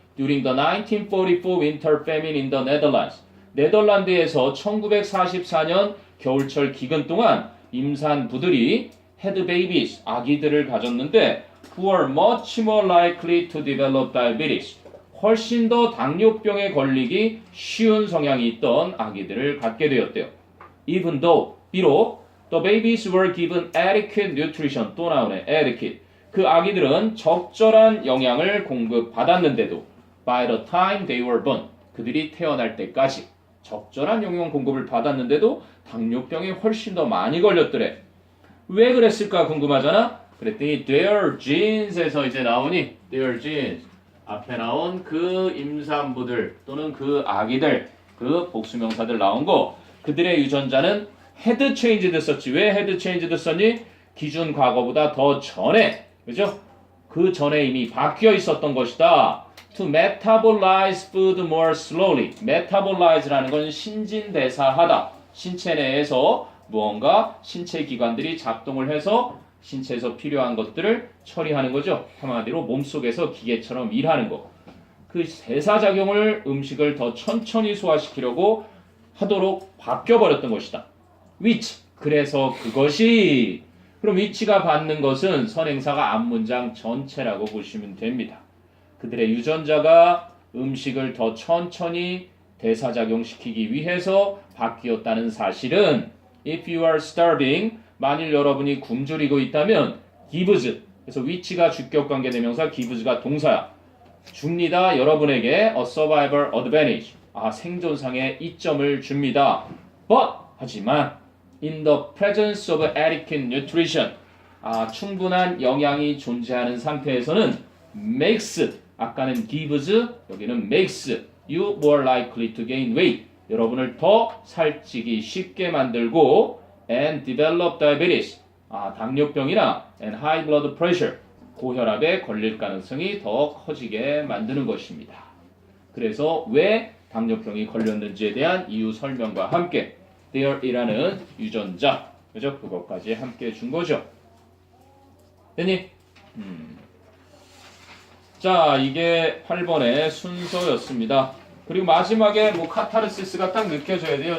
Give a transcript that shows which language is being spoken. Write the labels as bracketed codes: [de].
[en] during the 1944 winter famine in the Netherlands [ko] 네덜란드에서 1944년 겨울철 기근 동안 임산부들이 [en] had babies, [ko] 아기들을 가졌는데 [en] who are much more likely to develop diabetes, [ko] 훨씬 더 당뇨병에 걸리기 쉬운 성향이 있던 아기들을 갖게 되었대요. [en] Even though, 비록 the babies were given adequate nutrition, [ko] 또 나오네, [en] adequate. [ko] 그 아기들은 적절한 영양을 공급받았는데도 [en] by the time they were born, [ko] 그들이 태어날 때까지 적절한 영양 공급을 받았는데도 당뇨병에 훨씬 더 많이 걸렸더래. 왜 그랬을까 궁금하잖아? 그랬더니 their genes에서 이제 나오니 their genes 앞에 나온 그 임산부들 또는 그 아기들 그 복수명사들 나온 거 그들의 유전자는 [en] had changed [ko] 썼지. 왜 [en] had changed [ko] 썼니? 기준 과거보다 더 전에 그죠? 그 전에 이미 바뀌어 있었던 것이다. [en] To metabolize food more slowly. metabolize라는 [ko] 건 신진대사하다. 신체 내에서 무언가 신체 기관들이 작동을 해서 신체에서 필요한 것들을 처리하는 거죠. 한마디로 몸속에서 기계처럼 일하는 거. 그 대사작용을 음식을 더 천천히 소화시키려고 하도록 바뀌어버렸던 것이다. which. 그래서 그것이. 그럼 which가 받는 것은 선행사가 앞문장 전체라고 보시면 됩니다. 그들의 유전자가 음식을 더 천천히 대사작용시키기 위해서 바뀌었다는 사실은 [en] if you are starving, [ko] 만일 여러분이 굶주리고 있다면 gives, 그래서 which가 주격관계 대명사, gives가 동사야. 줍니다. 여러분에게 [en] a survival advantage, [ko] 생존상의 이점을 줍니다. [en] But, 하지만 in the presence of adequate nutrition, [ko] 충분한 영양이 존재하는 상태에서는 [en] makes, 아까는 gives, 여기는 makes you more likely to gain weight, [ko] 여러분을 더 살찌기 쉽게 만들고 [en] and develop diabetes, 당뇨병이나 and high blood pressure, [ko] 고혈압에 걸릴 가능성이 더 커지게 만드는 것입니다. 그래서 왜 당뇨병이 걸렸는지에 대한 이유 설명과 함께 there이라는 유전자, 그죠? 그것까지 함께 준 거죠. 됐니? 자, 이게 8번의 순서였습니다. 그리고 마지막에 뭐 카타르시스가 딱 느껴져야 돼요.